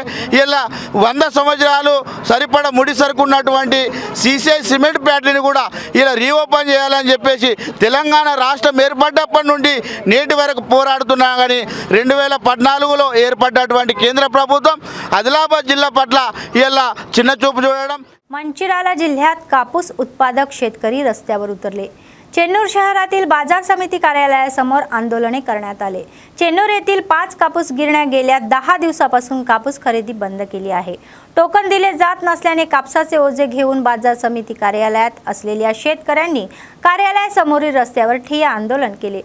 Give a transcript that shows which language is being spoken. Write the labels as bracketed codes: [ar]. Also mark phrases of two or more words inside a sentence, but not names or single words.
[te] ఇలా 100 సంవత్సరాలు సరిపడా ముడి సరుకున్నటువంటి సీసీఐ సిమెంట్ ఫ్యాక్టరీని కూడా ఇలా రీఓపెన్ చేయాలని చెప్పేసి తెలంగాణ రాష్ట్రం ఏర్పడ్డప్పటి నుండి నేటి వరకు పోరాడుతున్నా కానీ 2014లో ఏర్పడ్డటువంటి కేంద్ర ప్రభుత్వం ఆదిలాబాద్ జిల్లా పట్ల ఇలా చిన్న చూపు చూడడం. [mr] मंचिराला जिल्ह्यात कापूस उत्पादक शेतकरी रस्त्यावर उतरले. चेन्नूर शहरातील बाजार समिती कार्यालयासमोर आंदोलने करण्यात आले. चेन्नूर येथील 5 कापूस गिरण्या गेल्या 10 दिवसापासून कापूस खरेदी बंद केली आहे. टोकन दिले जात नसल्याने कापसाचे ओझे घेऊन बाजार समिती कार्यालयात असलेल्या शेतकऱ्यांनी कार्यालयासमोरील रस्त्यावर ठिय्या आंदोलन केले.